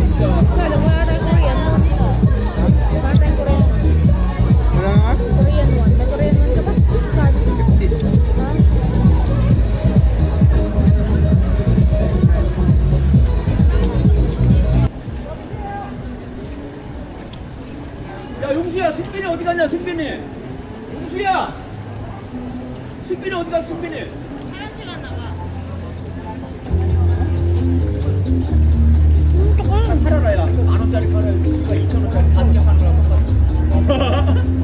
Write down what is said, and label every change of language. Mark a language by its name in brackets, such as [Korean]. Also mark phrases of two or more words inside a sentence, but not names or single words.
[Filipino] Wala tayong Korean. Wala tayong Korean. Wala nga? [English] Korean one. [Filipino] May [English] Korean one [Filipino] ka ba? Card. Ha? [Korean] 야 용수야 승빈이 어디 갔냐 승빈이 용수야 승빈이 어디 갔어 승빈이 화장실 갔나 봐 팔아라 야 10,000원짜리 팔아야 이거 2,000원짜리 5개 파는 거라고